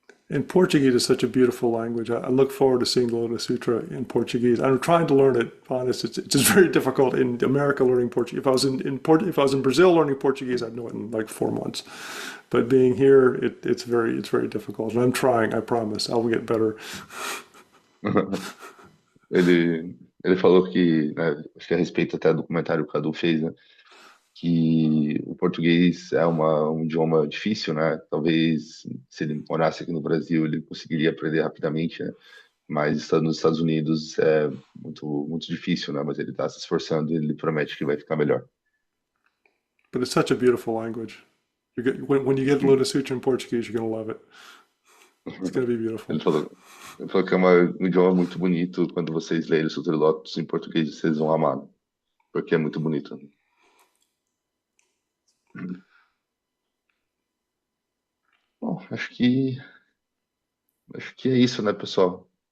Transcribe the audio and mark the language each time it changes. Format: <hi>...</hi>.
<en>And Portuguese is such a beautiful language. I look forward to seeing the Lotus Sutra in Portuguese. I'm trying to learn it. Honest, it's just very difficult in America learning Portuguese. If I was in Brazil learning Portuguese, I'd know it in like 4 months. But being here, it's very difficult. And I'm trying. I promise. I'll get better.</en> <pt>Ele falou que, né, acho que a respeito até do comentário que o Cadu fez, né? Que o português é um idioma difícil, né? Talvez se ele morasse aqui no Brasil, ele conseguiria aprender rapidamente, né? Mas estando nos Estados Unidos é muito difícil, né? Mas ele está se esforçando e ele promete que vai ficar melhor.</pt> <en>But it's such a beautiful language. When you get Uhum. Lotus Sutra in Portuguese, you're gonna love it. It's gonna be beautiful.</en> <pt>Ele falou, ele falou que é um idioma muito bonito. Quando vocês lerem o Sutra Lotus em português, vocês vão amar, né? Porque é muito bonito. Bom, acho que é isso, né, pessoal?</pt>